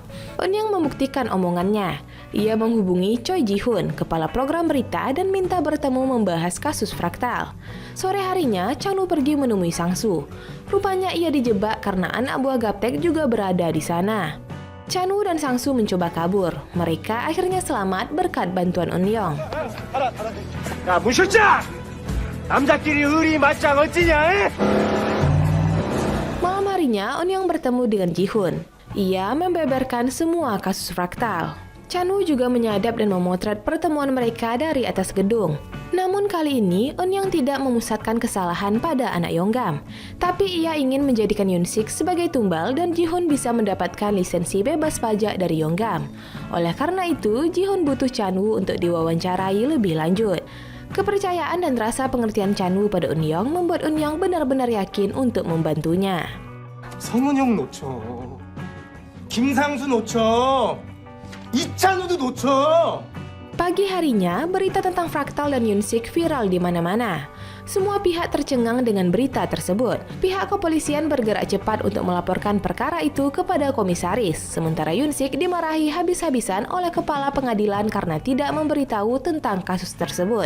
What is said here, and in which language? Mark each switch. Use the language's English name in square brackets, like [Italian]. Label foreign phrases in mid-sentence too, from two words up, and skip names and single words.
[Indonesian] Eun-young membuktikan omongannya. Ia menghubungi Choi Ji-hoon, kepala program berita, dan minta bertemu membahas kasus Fraktal. Sore harinya, Chan-woo pergi menemui Sang-soo. Rupanya ia dijebak karena anak buah Gaptek juga berada di sana. Chan-woo dan Sang-soo mencoba kabur. Mereka akhirnya selamat berkat bantuan Eun-young. [Korean] 야 무실장! 남자끼리 의리 맞짱 어찌냐? [Indonesian] Malam harinya, Eun-young bertemu dengan Ji-hoon. Ia membeberkan semua kasus Fraktal. Chan-woo juga menyadap dan memotret pertemuan mereka dari atas gedung. Namun kali ini, Eun-young tidak memusatkan kesalahan pada anak Yonggam. Tapi ia ingin menjadikan Yoon-sik sebagai tumbal dan Ji-hoon bisa mendapatkan lisensi bebas pajak dari Yonggam. Oleh karena itu, Ji-hoon butuh Chan-woo untuk diwawancarai lebih lanjut. Kepercayaan dan rasa pengertian Chan-woo pada Eun-young membuat Eun-young benar-benar yakin untuk membantunya. [Korean] 성은형 놓쳐. 김상수 놓쳐. 이찬우도 놓쳐. [Indonesian] Pagi harinya, berita tentang Fraktal dan Yoon-sik viral di mana-mana. Semua pihak tercengang dengan berita tersebut. Pihak kepolisian bergerak cepat untuk melaporkan perkara itu kepada komisaris, sementara Yoon-sik dimarahi habis-habisan oleh kepala pengadilan karena tidak memberitahu tentang kasus tersebut.